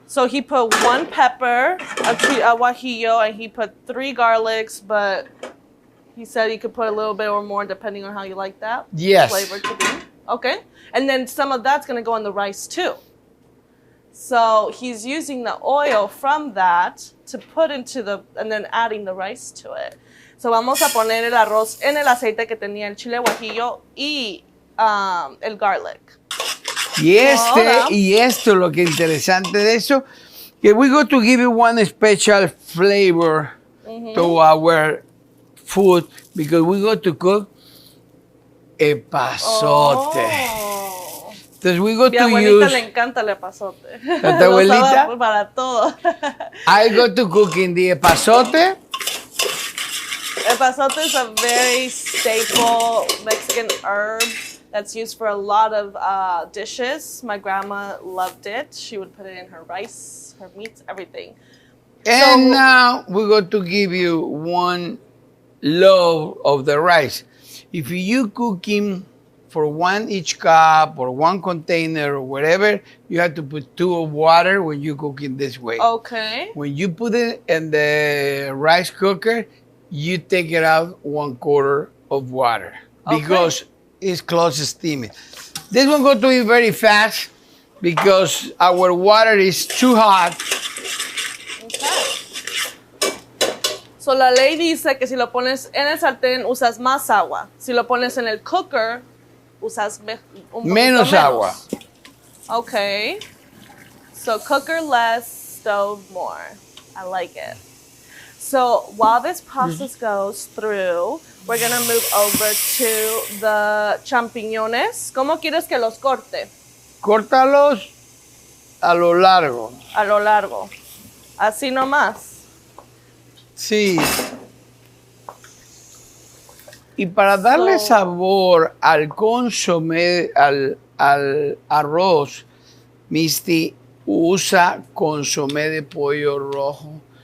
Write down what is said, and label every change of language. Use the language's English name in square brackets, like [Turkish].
[English] So he put 1 pepper, a guajillo, and he put 3 garlics, but he said you could put a little bit or more depending on how you like that flavor to be. Okay. And then some of that's going to go in the rice too. So he's using the oil from that to put into and then adding the rice to it. [Spanish] So vamos a poner el arroz en el aceite que tenía el chile guajillo y el [English] garlic. [Spanish] Y esto, lo que interesante de eso, que [English] we go to give you one special flavor to our food, because we go to cook epazote. Entonces we go to use. [Spanish] Mi abuelita le encanta el epazote. ¿A tu abuelita? Para todo. [English] I go to cook in the epazote. Epazote is a very staple Mexican herb that's used for a lot of dishes. My grandma loved it. She would put it in her rice, her meats, everything. And now we're going to give you 1 loaf of the rice. If you cooking for 1 each cup or 1 container or whatever, you have to put 2 of water when you cook in this way. Okay. When you put it in the rice cooker, you take it out 1/4 of water, because is close steaming. This one going to be very fast because our water is too hot. Okay. [Spanish] So la ley dice que si lo pones en el sartén usas más agua. Si lo pones en el cooker usas menos agua. [English] Okay. So cooker less, stove more. I like it. So while this process goes through, we're going to move over to the champiñones. [Spanish] ¿Cómo quieres que los corte? Córtalos a lo largo. A lo largo. Así nomás. Sí. Y para darle sabor al consomé, al arroz, Misty, usa consomé de pollo rojo.